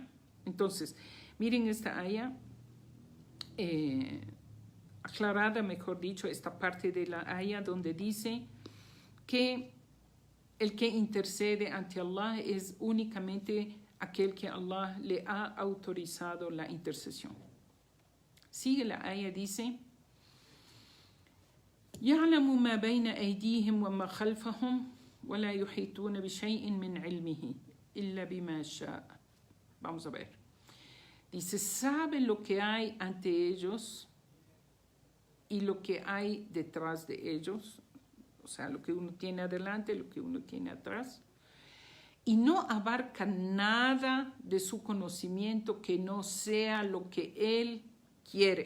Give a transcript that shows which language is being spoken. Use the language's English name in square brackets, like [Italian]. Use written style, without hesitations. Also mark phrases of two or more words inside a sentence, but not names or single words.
[Spanish] Entonces, miren esta aya, aclarada, mejor dicho, esta parte de la aya donde dice que el que intercede ante Allah es únicamente aquel que Allah le ha autorizado la intercesión. Sigue la aya, dice, [Arabic] يَعْلَمُ مَا بَيْنَ أَيْدِيهِمْ وَمَا خَلْفَهُمْ وَلَا يُحِيطُونَ بِشَيْءٍ مِّنْ عِلْمِهِ إِلَّا بِمَا شَاءَ. [Spanish] Vamos a ver. Dice, sabe lo que hay ante ellos y lo que hay detrás de ellos, o sea, lo que uno tiene adelante, lo que uno tiene atrás, y no abarca nada de su conocimiento que no sea lo que Él quiere.